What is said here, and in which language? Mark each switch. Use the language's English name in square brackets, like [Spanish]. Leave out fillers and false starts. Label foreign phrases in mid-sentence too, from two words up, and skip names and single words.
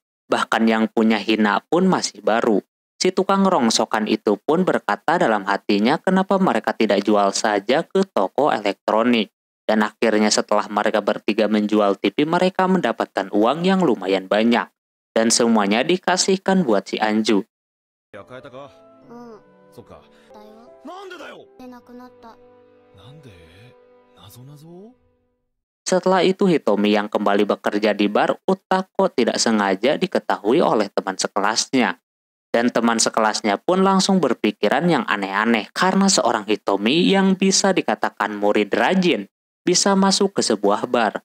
[Indonesian] Bahkan yang punya Hina pun masih baru. Si tukang rongsokan itu pun berkata dalam hatinya kenapa mereka tidak jual saja ke toko elektronik. Dan akhirnya setelah mereka bertiga menjual TV, mereka mendapatkan uang yang lumayan banyak. Dan semuanya dikasihkan buat si Anju. [Japanese] いや変えたかそっかだよ。なんでだよ出なくなった。なんで謎謎 [Indonesian] Setelah itu Hitomi yang kembali bekerja di bar Utako tidak sengaja diketahui oleh teman sekelasnya. Dan teman sekelasnya pun langsung berpikiran yang aneh-aneh karena seorang Hitomi yang bisa dikatakan murid rajin bisa masuk ke sebuah bar.